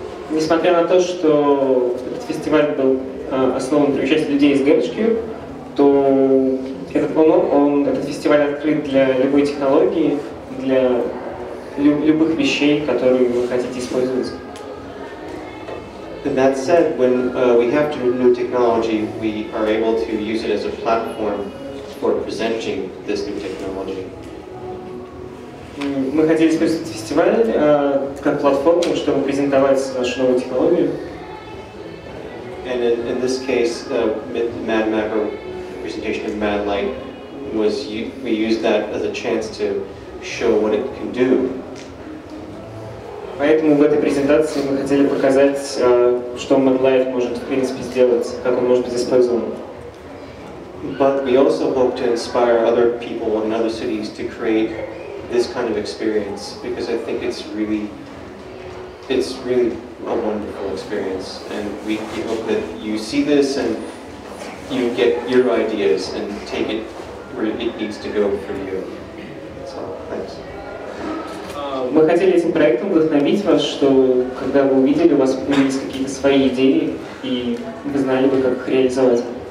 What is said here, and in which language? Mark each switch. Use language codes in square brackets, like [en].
[ru] Несмотря на то, что этот фестиваль был основан при участии людей из GarageCube, то этот фестиваль открыт для любой технологии, для любых вещей, которые вы хотите использовать. [en] That said, when we have new technology, we are able to use it as a platform for presenting this new technology. [ru] Мы хотели использовать фестиваль как платформу, чтобы презентовать нашу новую технологию. [en] And in this case, MadMapper presentation of MadLight we used that as a chance to show what it can do. [ru] Поэтому в этой презентации мы хотели показать, что MadLight может в принципе сделать, как он может быть использован. [en] But we also hope to inspire other people in other cities to create this kind of experience, because I think it's really a wonderful experience, and we hope that you see this and you get your ideas and take it where it needs to go for you. So, thanks. [ru] Мы хотели этим проектом вдохновить вас, что когда вы увидели, у вас появились какие-то свои идеи, и вы знали бы, как их реализовать.